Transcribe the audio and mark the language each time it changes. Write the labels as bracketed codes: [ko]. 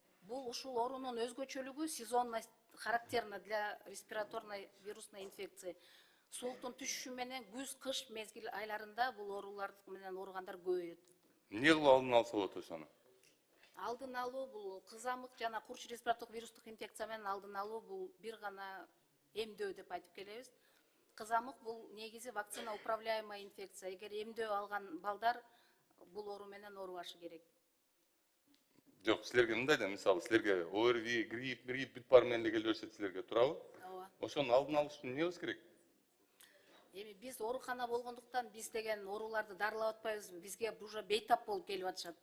[ky] Бул ушул оорунун өзгөчөлүгү [ru] сезонность характерна для респираторной вирусной инфекции. [ky] Сууктун түшүшү менен күз-кыш мезгил айларында бул оорулар менен ооругандар көбөйөт. Эмне кылып алдын алса болот ошону? Алдын алуу бул кызамык жана курч респиратордук вирустук инфекция менен алдын алуу бул бир гана эмдөө деп айтып келебиз. Кызамык бул негизи [ru] вакцина управляемая инфекция. [ky] Эгер эмдөө алган балдар бул оору менен оорубашы керек. Жок, силерге мындай да, мисалы, силерге ОРВИ, грипп бүт бар менен эле келип беришет силерге, туурабы? Ооба. Ошонун алдын алыш үчүн эмне кылыш керек? Эми биз оорукана болгондуктан биз деген ооруларды дарылап атпайбыз, бизге уже бейтап болуп келип атышат.